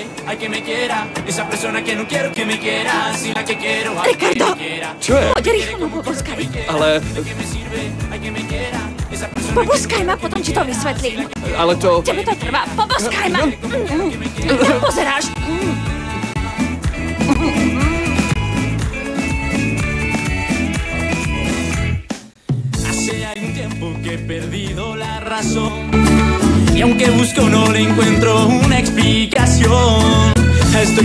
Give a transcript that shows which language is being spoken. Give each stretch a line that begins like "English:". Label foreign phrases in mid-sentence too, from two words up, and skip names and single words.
Slovak: Ricardo! Čo je? Poď rýchlo ma poboskaj. Ale... Poboskaj ma, potom ti to vysvetlím. Ale to... Tebe to trvá. Poboskaj ma. Kam pozeráš?
Spanish: Que he perdido la razón y aunque busco no le encuentro una explicación a esto